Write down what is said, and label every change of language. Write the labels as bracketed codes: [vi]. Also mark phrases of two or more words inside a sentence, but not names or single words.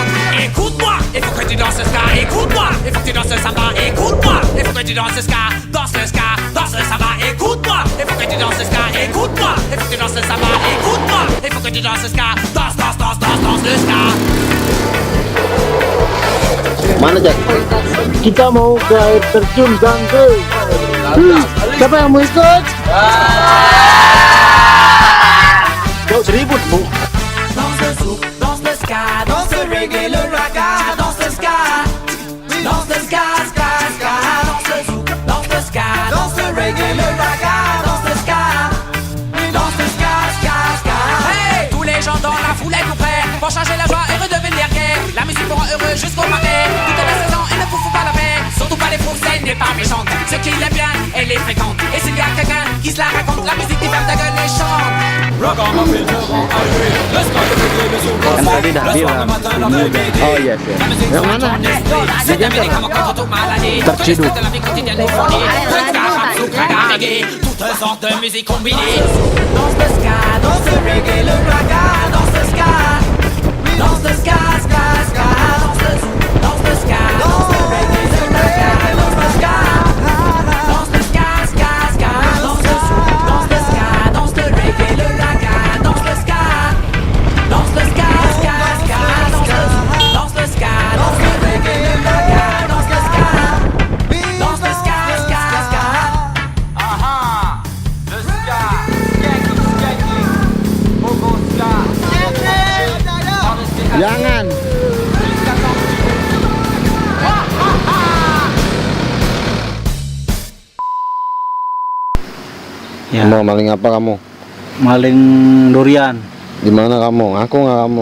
[fr] Écoute-moi, il faut que tu danses le ska. Écoute-moi, il faut que tu danses le samba. Écoute-moi, il faut que tu danses le ska. Danse le ska, danse le samba. Écoute-moi, il faut que tu danses le ska. Écoute-moi, il faut que tu danses le samba. Écoute-moi, il faut que tu danses le ska. Danse, danse, danse, danse, danse le ska. [id] Mana Jack? Kita mau ke air terjun Gangge. Siapa yang mau ikut? Kau seribut bu. [fr] Danse le zouk, danse le ska, danse le reggae, le raga, danse le ska. Danse le ska, ska, ska, danse le zouk, danse le ska, danse le reggae, le raga, danse le ska. Danse le ska, ska, ska. Hey, tous les gens dans la foule êtes-vous prêts pour changer la joie et redevenir gai. La musique vous rend heureux jusqu'au marais. Toute la saison, elle ne vous fout pas la paix. Surtout pas les Français, elle n'est pas méchante. Ce qui est bien, elle est fréquente. Et s'il y a quelqu'un qui se la raconte, la musique qui ferme ta gueule et chante. [id] Kan tadi dah bilang ini udah. Oh iya sih. Yang mana? Terciduk. [fr] Toutes sortes de musique combinée. Danse le ska, danse le reggae, le raga, danse le ska. Danse le ska, ska, ska, danse le zouk, danse le ska, danse le reggae, le raga, danse le ska. Danse le ska, ska, ska, danse le zouk, danse le ska, danse le reggae, le raga, danse le ska. Danse le ska, ska, ska, danse le zouk, danse le ska, danse le reggae, le raga, danse le ska. Danse le ska, ska, ska. Aha, le ska, skanking, skanking, bobo ska, [id] Jangan. Ya. Mau maling apa kamu? Maling durian. Di mana kamu? Aku nggak kamu?